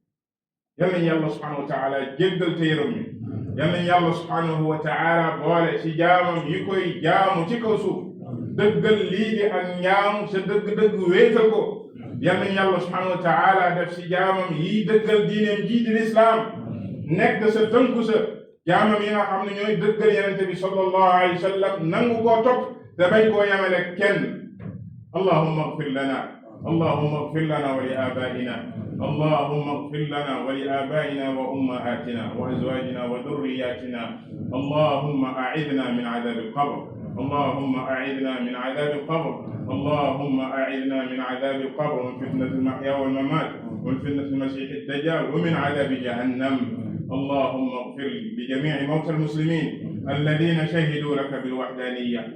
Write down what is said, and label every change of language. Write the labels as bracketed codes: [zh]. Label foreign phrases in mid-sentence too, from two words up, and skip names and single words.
[wo] yal nañu yàlla [ar] سبحانه وتعالى [wo] jéggal te yërëm ñu yal nañu yàlla [ar] سبحانه وتعالى [wo] boole ci jaamam yi koy jaamu ci kaw suuf dëggal lii di ak njaamu sa dëgg-dëgg wéetal ko yal nañu yàlla [ar] سبحانه وتعالى [wo] def ci jaamam yi dëggal diineem jii di lislaam nekk sa tënku sa jaamam yi nga xam ne ñooy dëggal yenente bi [ar] صلى الله عليه وسلم [wo] nangu koo topp te bañ koo yamale kenn [ar] اللهم اغفر لنا اللهم اغفر لنا ولآبائنا اللهم اغفر لنا ولآبائنا وأمهاتنا وأزواجنا وذرياتنا اللهم أعذنا من عذاب القبر اللهم أعذنا من عذاب القبر اللهم أعذنا من عذاب القبر ومن فتنة المحيا والممات ومن فتنة المسيح الدجال ومن عذاب جهنم اللهم اغفر لجميع موتى المسلمين الذين شهدوا لك بالوحدانية